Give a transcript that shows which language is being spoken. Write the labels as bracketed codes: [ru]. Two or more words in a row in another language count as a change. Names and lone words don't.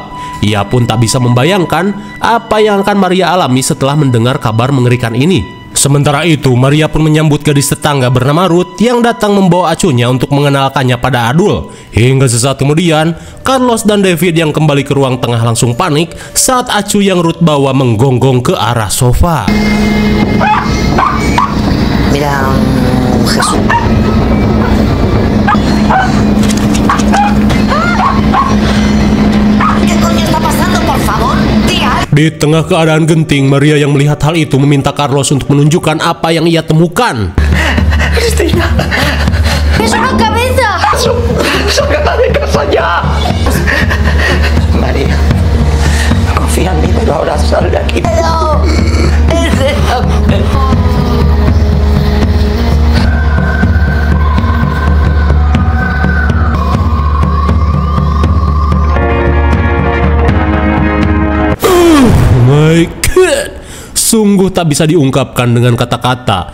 [id] Ia pun tak bisa membayangkan apa yang akan Maria alami setelah mendengar kabar mengerikan ini. Sementara itu, Maria pun menyambut gadis tetangga bernama Ruth yang datang membawa acunya untuk mengenalkannya pada Adul. Hingga sesaat kemudian, Carlos dan David yang kembali ke ruang tengah langsung panik saat acu yang Ruth bawa menggonggong ke arah sofa. [es] Mira, Jesús. ¿Qué coño está pasando, por favor? Tía. [id] Di tengah keadaan genting, Maria yang melihat hal itu meminta Carlos untuk menunjukkan apa yang ia temukan. [es] Cristina. ¡Es una cabeza! Sácala de casa ya. María, confía en mí, pero ahora sal de aquí. ¡No! [en] My God, [id] sungguh tak bisa diungkapkan dengan kata-kata.